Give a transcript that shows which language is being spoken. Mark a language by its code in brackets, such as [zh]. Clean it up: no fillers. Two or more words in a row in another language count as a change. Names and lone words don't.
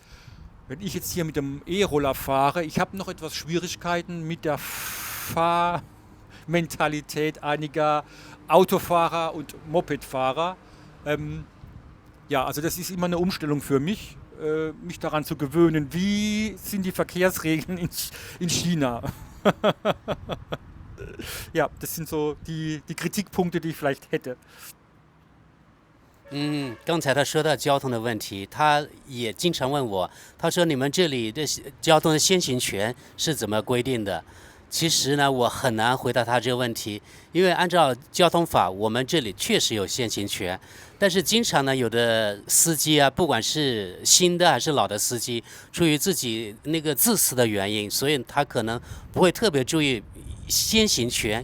[de] Wenn ich jetzt hier mit dem E-Roller fahre, ich habe noch etwas Schwierigkeiten mit der Fahrmentalität einiger Autofahrer und Mopedfahrer. Ja, also das ist immer eine Umstellung für mich, mich daran zu gewöhnen, wie sind die Verkehrsregeln in China. Ja, das sind so die Kritikpunkte, die ich vielleicht hätte. [zh] 刚才他说到交通的问题，他也经常问我，他说你们这里的交通的先行权是怎么规定的？其实呢，我很难回答他这个问题，因为按照交通法，我们这里确实有先行权，但是经常呢，有的司机啊，不管是新的还是老的司机，出于自己那个自私的原因，所以他可能不会特别注意先行权。